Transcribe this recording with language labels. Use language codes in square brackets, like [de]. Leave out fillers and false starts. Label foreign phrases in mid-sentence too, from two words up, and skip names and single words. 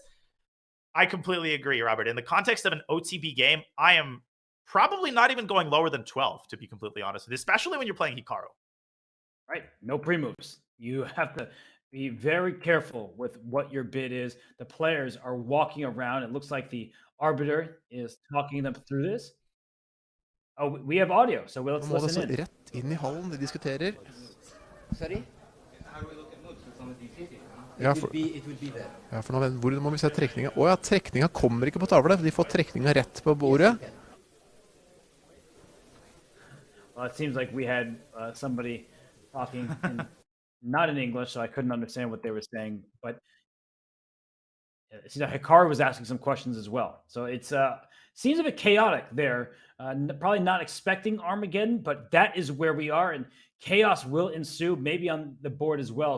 [en] I completely agree, Robert. In the context of an OTB game, I am probably not even going lower than 12, to be completely honest with you, especially when you're playing Hikaru. Right. No pre-moves. You have to be very careful with what your bid is. The players are walking around. It looks like the arbiter is talking them through this. Oh, we have audio, so let's listen in. [no] Rett inn I hallen, de diskuterer. [en] Sorry? [no] Ja, for nå, hvor må vi se trekninga? Åja, trekninga kommer ikke på tavle. De får trekninga rett på bordet. [en] Well, it seems like we had somebody talking not in English, so I couldn't understand what they were saying. But Hikaru was asking some questions as well. So it's seems a bit chaotic there. Probably not expecting Armageddon, but that is where we are, and chaos will ensue, maybe on the board as well.